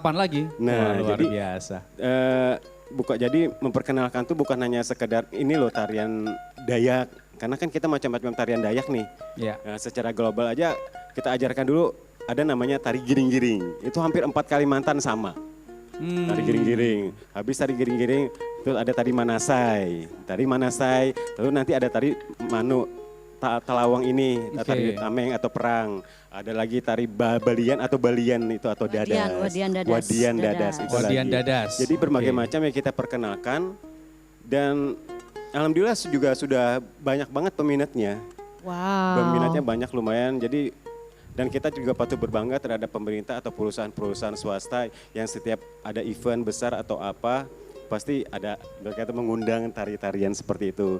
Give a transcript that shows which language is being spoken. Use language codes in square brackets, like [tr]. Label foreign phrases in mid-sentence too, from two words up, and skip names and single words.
[id] kapan lagi? Nah, Wah, luar jadi, biasa. Jadi memperkenalkan tuh bukan hanya sekedar ini loh tarian Dayak. Karena kan kita macam-macam tarian Dayak nih. Ya. Nah, secara global aja kita ajarkan dulu ada namanya tari giring-giring. Itu hampir 4 Kalimantan sama. Tari giring-giring. Habis tari giring-giring, terus ada tari manasai. Tari manasai, lalu nanti ada tari manu, talawang ini, tari Oke. tameng atau perang. Ada lagi tari balian atau balian itu atau Wadian, dadas. wadian dadas. Wadian dadas. Dadas. itu Wadian lagi. dadas. Jadi berbagai Oke. macam yang kita perkenalkan dan alhamdulillah juga sudah banyak banget peminatnya. Wow. Peminatnya banyak lumayan. Jadi dan kita juga patut berbangga terhadap pemerintah atau perusahaan-perusahaan swasta yang setiap ada event besar atau apa pasti ada mereka itu mengundang tari-tarian seperti itu.